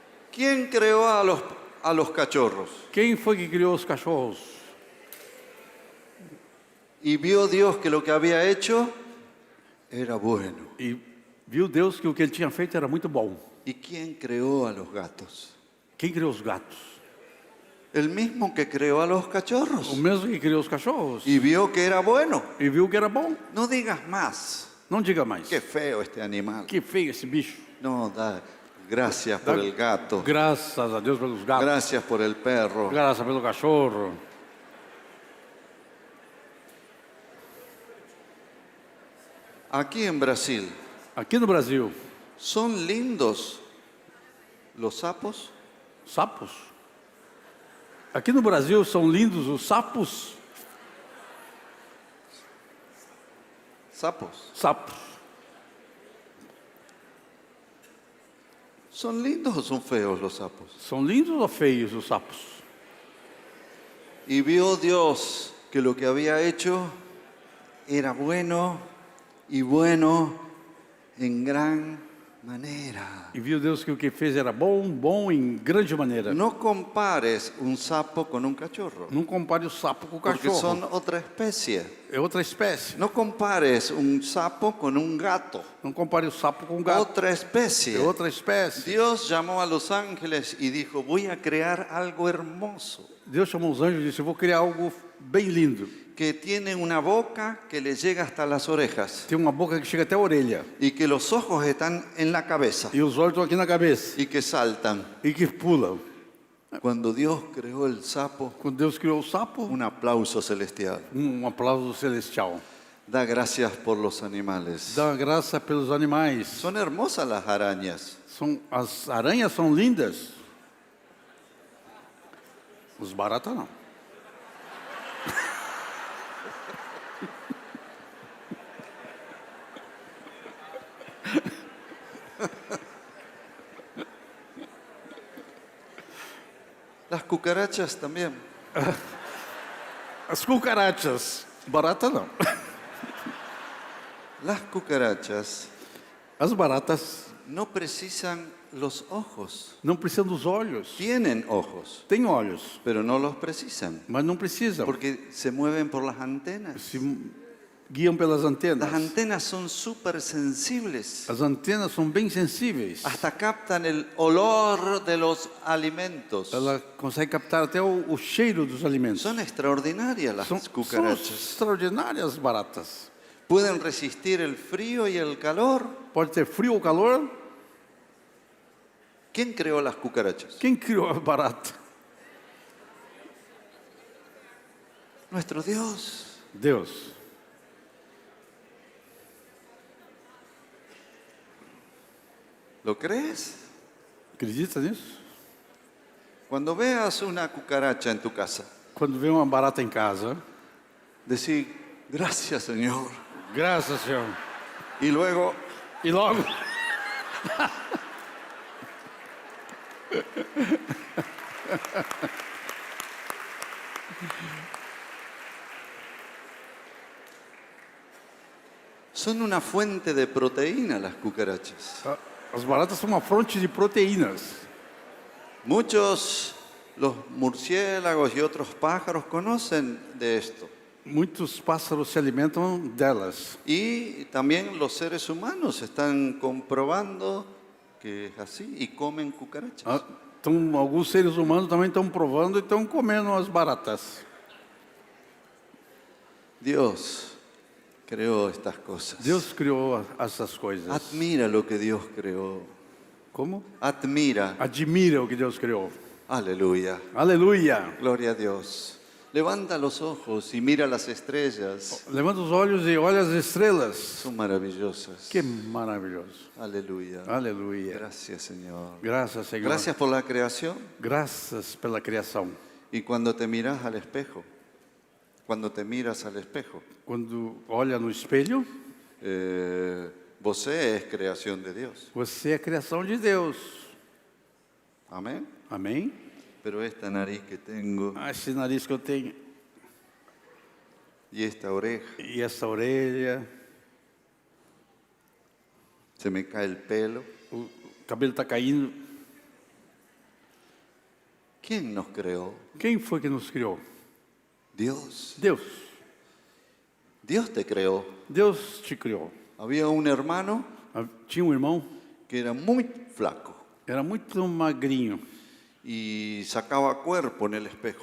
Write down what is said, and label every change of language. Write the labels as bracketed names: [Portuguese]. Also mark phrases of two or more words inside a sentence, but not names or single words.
[Spanish] ¿Quién creó a los cachorros? [Portuguese] Quem foi que criou os cachorros? [Spanish] Y vio Dios que lo que había hecho era bueno. [Portuguese] E viu Deus que o que ele tinha feito era muito bom. [Spanish] ¿Y quién creó a los gatos? [Portuguese] Quem criou os gatos? [Spanish] El mismo que creó a los [Portuguese] O [Spanish] cachorros. [Portuguese] mesmo que criou os cachorros. [Spanish] Y vio que era bueno. [Portuguese] E viu que era bom. [Spanish] No digas más. [Portuguese] Não diga mais. [Spanish] Qué feo este animal. [Portuguese] Que feio esse bicho. [Spanish] No, gracias por el gato. [Portuguese] Graças a Deus pelos gatos. [Spanish] Gracias por el perro. [Portuguese] Graças pelo cachorro. [Spanish] Aquí en Brasil, [Portuguese] Aqui no Brasil, [Spanish] ¿son lindos los sapos? sapos. [Portuguese] Aqui no Brasil são lindos os sapos. Sapos. Sapos. [Spanish] ¿Son lindos o son feos los sapos? [Portuguese] São lindos ou feios os sapos? [Spanish] Y vio Dios que lo que había hecho era bueno y bueno en gran manera. [Portuguese] E viu Deus que o que fez era bom, bom em grande maneira. [Spanish] No compares un sapo con un cachorro, [Portuguese] Não compare o sapo com o [Spanish] porque [Portuguese] cachorro. [Spanish] son otra especie. [Portuguese] É outra espécie. [Spanish] No compares un sapo con un gato, [Portuguese] Não compare o sapo com o gato. [Spanish] otra especie. [Portuguese] É outra espécie. [Spanish] Dios llamó a los ángeles y dijo, voy a crear algo hermoso, [Portuguese] Deus chamou os anjos e disse: eu vou criar algo bem lindo. [Spanish] que tiene una boca que le llega hasta las orejas [Portuguese] Tem uma boca que chega até a orelha. [Spanish] y que los ojos están en la cabeza [Portuguese] E os olhos estão aqui na cabeça. [Spanish] y que saltan. [Portuguese] E que pulam. [Spanish] Cuando Dios creó el sapo, [Portuguese] Quando Deus criou o sapo, [Spanish] un aplauso celestial. [Portuguese] aplauso celestial. [Spanish] Da gracias por los animales. [Portuguese] Dá graça pelos animais. [Spanish] Son hermosas las arañas. [Portuguese] As aranhas são lindas. Os baratas não. [Spanish] Las cucarachas también. [Portuguese] As cucarachas. Barata não. [Spanish] Las cucarachas [Portuguese] As baratas [Spanish] no precisan los ojos. [Portuguese] não precisam dos olhos. [Spanish] Tienen ojos, [Portuguese] Tem olhos, [Spanish] pero no los precisan. [Portuguese] mas não precisam. [Spanish] Porque se mueven por las antenas. [Portuguese] Se guiam pelas antenas. [Spanish] Las antenas son súper sensibles. [Portuguese] As antenas são bem sensíveis. [Spanish] Hasta captan el olor de los alimentos. [Portuguese] Ela consegue captar até o cheiro dos alimentos. [Spanish] Son extraordinarias las [Portuguese] São [Spanish] cucarachas. [Portuguese] extraordinárias baratas. [Spanish] Pueden resistir el frío y el calor. [Portuguese] Pode ter frio ou calor. [Spanish] ¿Quién creó las cucarachas? [Portuguese] Quem criou a barata? [Spanish] Nuestro Dios. [Portuguese] Deus. [Spanish] ¿Lo crees? [Portuguese] Acredita nisso? [Spanish] Cuando veas una cucaracha en tu casa, [Portuguese] Quando vê uma barata em casa, [Spanish] decí, gracias Señor. [Portuguese] graças, Senhor. [Spanish] Y luego, [Portuguese] E logo, [Spanish] son una fuente de proteína las cucarachas. [Portuguese] as baratas são uma fonte de proteínas. [Spanish] Muchos, los murciélagos y otros pájaros conocen de esto. [Portuguese] Muitos pássaros se alimentam delas. [Spanish] Y también los seres humanos están comprobando que es así y comen cucarachas. [Portuguese] Então, alguns seres humanos também estão provando e estão comendo as baratas. [Spanish] Dios creó estas cosas. [Portuguese] Deus criou essas coisas. [Spanish] Admira lo que Dios creó. [Portuguese] Como? Admira. Admira o que Deus criou. [Spanish] Aleluya. [Portuguese] Aleluia! [Spanish] Gloria a Dios. Levanta los ojos y mira las estrellas. [Portuguese] Levanta os olhos e olha as estrelas. [Spanish] Son maravillosas. [Portuguese] Que maravilhoso. [Spanish] Aleluya. [Portuguese] Aleluia. [Spanish] Gracias, Señor. [Portuguese] Graças, Senhor. [Spanish] Gracias por la creación. [Portuguese] Graças pela criação. [Spanish] Y cuando te miras al espejo, cuando te miras al espejo, [Portuguese] Quando olha no espelho, [Spanish] você es creación de Dios. [Portuguese] você é criação de Deus. [Spanish] Amén. [Portuguese] Amém? [Spanish] Pero esta nariz que tengo [Portuguese] Esse nariz que eu tenho [Spanish] y esta oreja, [Portuguese] e essa orelha, [Spanish] se me cae el pelo, [Portuguese] o cabelo está caindo. [Spanish] ¿Quién nos creó? [Portuguese] Quem foi que nos criou? [Spanish] Dios. [Portuguese] Deus. [Spanish] Dios te creó. [Portuguese] Deus te criou. [Spanish] Había un hermano [Portuguese] Tinha um irmão, [Spanish] que era muy flaco [Portuguese] era muito magrinho. [Spanish] y sacaba cuerpo en el espejo,